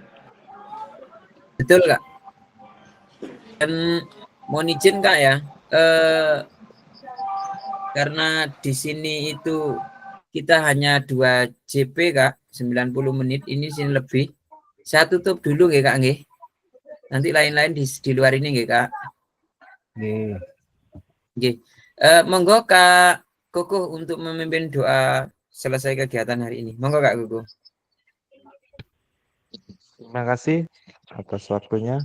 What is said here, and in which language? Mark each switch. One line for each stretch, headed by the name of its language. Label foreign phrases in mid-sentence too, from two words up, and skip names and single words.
Indonesian: Betul Kak. Dan mohon izin Kak ya, karena di sini itu kita hanya 2 JP Kak, 90 menit, ini sini lebih. Saya tutup dulu nggih Kak nggih. Nanti lain-lain di luar ini nggih Kak. Nggih. Monggo Kak Koko untuk memimpin doa selesai kegiatan hari ini. Monggo Kak Koko. Terima kasih atas waktunya.